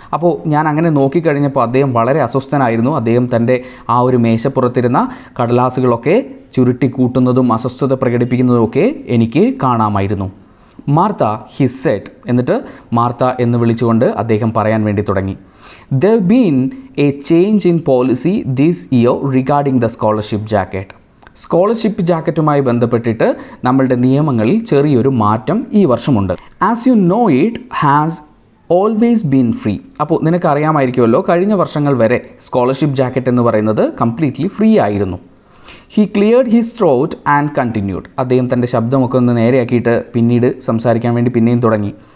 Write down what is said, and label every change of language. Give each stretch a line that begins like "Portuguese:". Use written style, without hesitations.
Malayalam: അപ്പോൾ ഞാൻ അങ്ങനെ നോക്കിക്കഴിഞ്ഞപ്പോൾ അദ്ദേഹം വളരെ അസ്വസ്ഥനായിരുന്നു. അദ്ദേഹം തൻ്റെ ആ ഒരു മേശപ്പുറത്തിരുന്ന കടലാസുകളൊക്കെ ചുരുട്ടിക്കൂട്ടുന്നതും അസ്വസ്ഥത പ്രകടിപ്പിക്കുന്നതുമൊക്കെ എനിക്ക് കാണാമായിരുന്നു. Martha
English: He said.
Malayalam: എന്നിട്ട് മാർത്ത എന്ന് വിളിച്ചുകൊണ്ട് അദ്ദേഹം പറയാൻ വേണ്ടി തുടങ്ങി.
English: There been a change in policy this year regarding the scholarship jacket.
Malayalam: Scholarship ജാക്കറ്റുമായി ബന്ധപ്പെട്ടിട്ട് നമ്മളുടെ നിയമങ്ങളിൽ ചെറിയൊരു മാറ്റം ഈ വർഷമുണ്ട്.
English: As you know it has always been free.
Malayalam: അപ്പോൾ നിനക്കറിയാമായിരിക്കുമല്ലോ, കഴിഞ്ഞ വർഷങ്ങൾ വരെ സ്കോളർഷിപ്പ് ജാക്കറ്റ് എന്ന് പറയുന്നത് കംപ്ലീറ്റ്ലി ഫ്രീ ആയിരുന്നു.
English: He cleared his throat and continued.
Malayalam: അദ്ദേഹം തൻ്റെ ശബ്ദമൊക്കെ ഒന്ന് നേരെയാക്കിയിട്ട് പിന്നീട് സംസാരിക്കാൻ വേണ്ടി പിന്നെയും തുടങ്ങി.